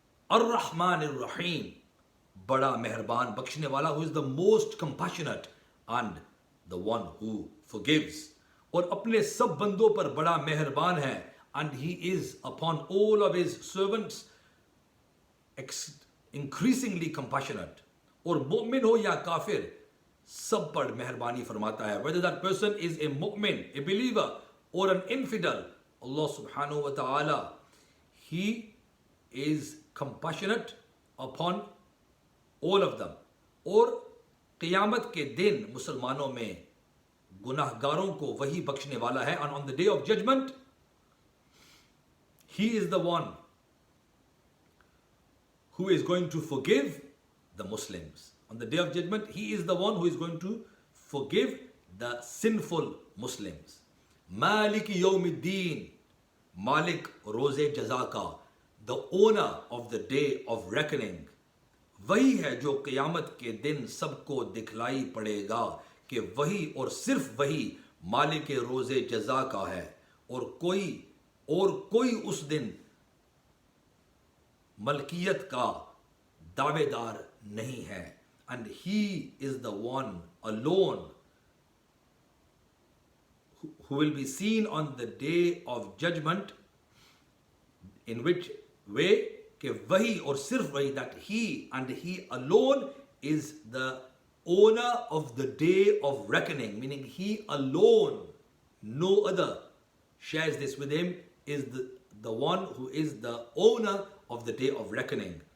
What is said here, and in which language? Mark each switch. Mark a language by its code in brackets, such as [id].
[en] Ar-Rahman Ar-Rahim, [hi] बड़ा मेहरबान बख्शने वाला, [en] who is the most compassionate and the one who forgives. [hi] और अपने सब बंदों पर बड़ा मेहरबान है, [en] and he is upon all of his servants increasingly compassionate. [hi] और मोमिन हो या काफिर, सब पर मेहरबानी फरमाता है. [en] Whether that person is a mu'min, a believer, or an infidel, Allah subhanahu wa ta'ala, he is compassionate upon all of them. [hi] और क़ियामत के दिन मुसलमानों में गुनाहगारों को वही बख्शने वाला है. [en] And on the day of judgment, he is the one who is going to forgive the Muslims. On the day of judgment, he is the one who is going to forgive the sinful Muslims. Malik Yawmiddin, Malik Roze Jazaka, the owner of the day of reckoning. [hi] वही है जो क़यामत के दिन सबको दिखलाई पड़ेगा कि वही और सिर्फ वही मालिक रोज़े जज़ा का है, और कोई उस दिन मलकियत का दावेदार नहीं है. [en] And he is the one alone who will be seen on the day of judgment, in which way [hi] कि वही और सिर्फ वही, [en] that he and he alone is the owner of the day of reckoning, meaning he alone, no other shares this with him, is the one who is the owner of the day of reckoning.